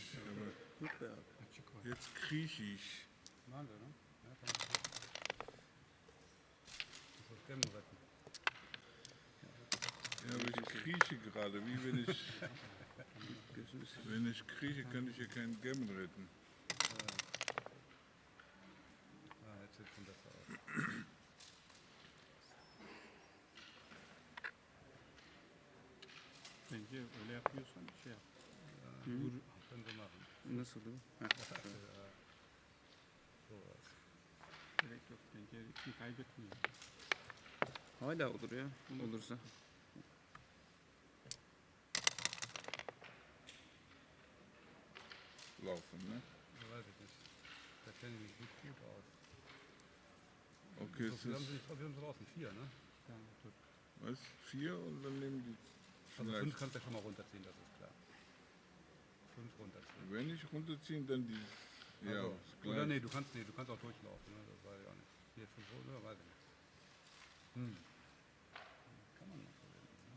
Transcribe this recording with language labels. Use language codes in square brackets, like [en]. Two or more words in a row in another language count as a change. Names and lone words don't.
[de] Aber [tr] Yok be abi. Açık var. [de] jetzt krieche ich. Machen wir, ne? Ja, kann man machen. Das ist Gammon retten. Ja, aber ich krieche gerade, wie wenn ich krieche, kann ich ja keinen Gammon retten. Jetzt sieht es schon besser aus. [tr] Bence öyle yapıyorsan şey yap. [de] Können wir machen. [tr] Nasıl bu? Heh, şöyle. [de] Sowas. [tr] Gerek yok. Bence için kaybetmiyor. Hala olur ya. Olursa. [de] Laufen, ne? Ja, weiß ich nicht. Da kenne ich mich nicht gut aus. Okay, So es viel haben ist, wir haben draußen 4, ne? [tr] Tamam dur. [de] was, 4 und dann nehmen die Also 5 vielleicht. kannst du ja schon mal runterziehen, das ist klar. 5 runterziehen. Wenn ich runterziehen, dann die. Ja, Also, ist oder gleich. nee, du kannst auch durchlaufen, ne? Das weiß ich auch nicht. 4, 5 oder weiß ich nicht. Kann man noch verwenden, ne?